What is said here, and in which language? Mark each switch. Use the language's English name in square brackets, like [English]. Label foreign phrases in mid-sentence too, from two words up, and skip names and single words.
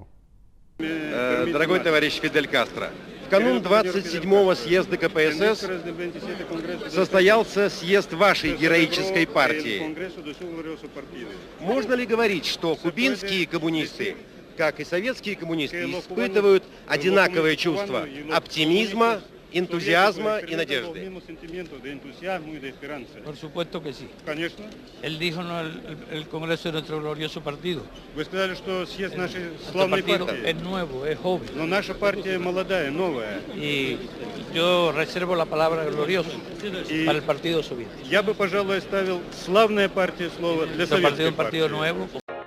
[Russian] Дорогой товарищ Фидель Кастро, В канун 27-го съезда КПСС состоялся съезд вашей героической партии. Можно ли говорить, что кубинские коммунисты, как и советские коммунисты, испытывают одинаковые чувства оптимизма, энтузиазма и надежды? [Spanish] Por supuesto que sí. [Russian] Конечно. [Spanish] Él dijo no, el Congreso de nuestro glorioso partido. [Russian] Вы сказали, что съезд нашей [Spanish] Nuestro [Russian] славной [Spanish] partido [Russian] партии. [Spanish] es nuevo, es joven. [Russian] Но наша партия молодая, новая. [Spanish] Y yo reservo la palabra glorioso para el partido soviético. [Russian] Я бы, пожалуй, оставил славная партия слово для [Spanish] Nuestro partido es [Russian] советской [Spanish] un partido [Russian] партии. [Spanish] nuevo.